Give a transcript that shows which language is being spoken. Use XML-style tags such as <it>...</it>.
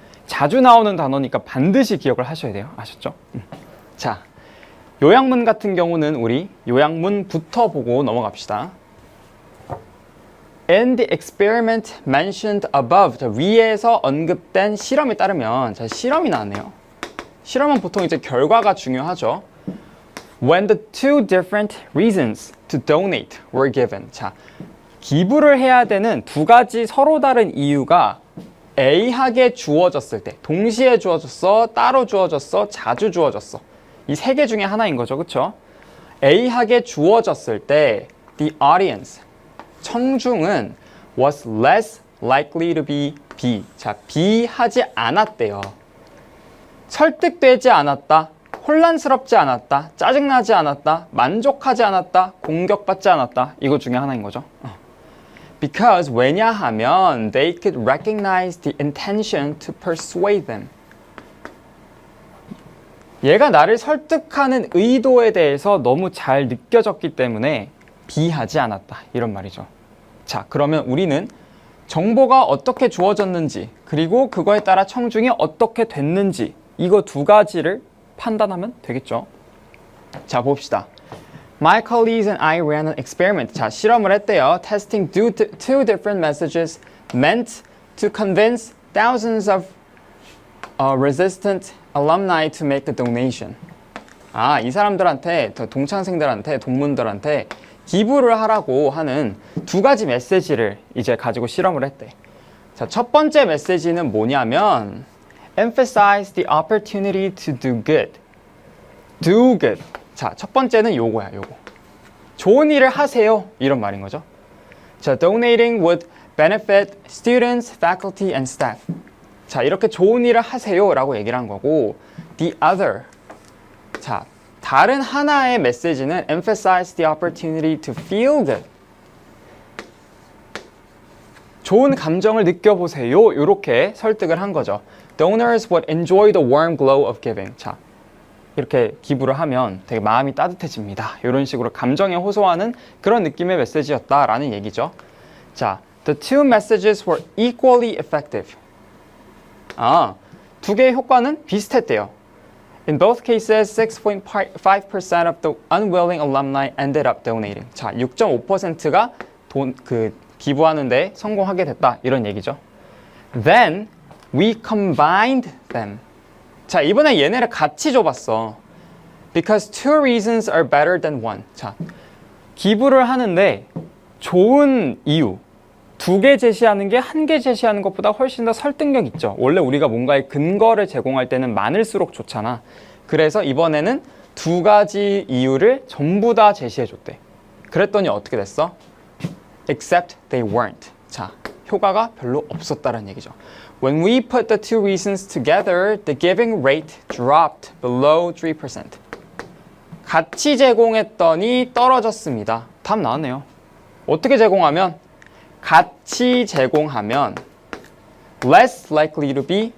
<ko>자주 나오는 단어니까 반드시 기억을 하셔야 돼요. 아셨죠? 자, 요약문 같은 경우는 우리 요약문부터 보고 넘어갑시다.</ko> <en>In the experiment mentioned above,</en> <ko>자, 위에서 언급된 실험에 따르면, 자, 실험이 나왔네요. 실험은 보통 이제 결과가 중요하죠.</ko> <en>When the two different reasons to donate were given. 자,</en> <ko>기부를 해야 되는 두 가지 서로 다른 이유가 A하게 주어졌을 때, 동시에 주어졌어, 따로 주어졌어, 자주 주어졌어. 이 세 개 중에 하나인 거죠. 그쵸? A하게 주어졌을 때</ko> <en>the audience,</en> <ko>청중은</ko> <en>was less likely to be B.</en> <ko>자, B 하지 않았대요. 설득되지 않았다, 혼란스럽지 않았다, 짜증나지 않았다, 만족하지 않았다, 공격받지 않았다. 이거 중에 하나인 거죠.</ko> <en>Because</en> <ko>왜냐하면</ko> <en>they could recognize the intention to persuade them.</en> <ko>얘가 나를 설득하는 의도에 대해서 너무 잘 느껴졌기 때문에 비하지 않았다. 이런 말이죠. 자, 그러면 우리는 정보가 어떻게 주어졌는지 그리고 그거에 따라 청중이 어떻게 됐는지 이거 두 가지를 판단하면 되겠죠. 자, 봅시다.</ko> <en>My colleagues and I ran an experiment.</en> <ko>자, 실험을 했대요.</ko> <en>Testing two different messages meant to convince thousands of resistant alumni to make a donation.</en> <ko>아, 이 사람들한테, 동창생들한테, 동문들한테 기부를 하라고 하는 두 가지 메시지를 이제 가지고 실험을 했대. 자, 첫 번째 메시지는 뭐냐면</ko> <en>emphasize the opportunity to do good. do good.</en> <ko>자, 첫 번째는 요거야, 요거. 좋은 일을 하세요. 이런 말인 거죠.</ko> <en>자, donating would benefit students, faculty, and staff.</en> <ko>자, 이렇게 좋은 일을 하세요 라고 얘기를 한 거고</ko> <en>the other.</en> <ko>자, 다른 하나의 메시지는</ko> <en>emphasize the opportunity to feel good.</en> <ko>좋은 감정을 느껴보세요. 이렇게 설득을 한 거죠.</ko> <en>Donors would enjoy the warm glow of giving.</en> <ko>자, 이렇게 기부를 하면 되게 마음이 따뜻해집니다. 이런 식으로 감정에 호소하는 그런 느낌의 메시지였다라는 얘기죠.</ko> <en>자, the two messages were equally effective.</en> <ko>아, 두 개의 효과는 비슷했대요.</ko> <en>In both cases, 6.5% of the unwilling alumni ended up donating.</en> <ko>자, 6.5%가 기부하는데 성공하게 됐다. 이런 얘기죠.</ko> <en>Then we combined them.</en> <ko>자, 이번에 얘네를 같이 줘봤어.</ko> <en>Because two reasons are better than one.</en> <ko>자, 기부를 하는데 좋은 이유. 두 개 제시하는 게 한 개 제시하는 것보다 훨씬 더 설득력 있죠. 원래 우리가 뭔가의 근거를 제공할 때는 많을수록 좋잖아. 그래서 이번에는 두 가지 이유를 전부 다 제시해줬대. 그랬더니 어떻게 됐어?</ko> <en>Except they weren't.</en> <ko>자, 효과가 별로 없었다는 얘기죠.</ko> <en>When we put the two reasons together, the giving rate dropped below 3%.</en> <ko>같이 제공했더니 떨어졌습니다. 답 나왔네요. 어떻게 제공하면? 같이 제공하면</ko> <en>less likely to be.</en>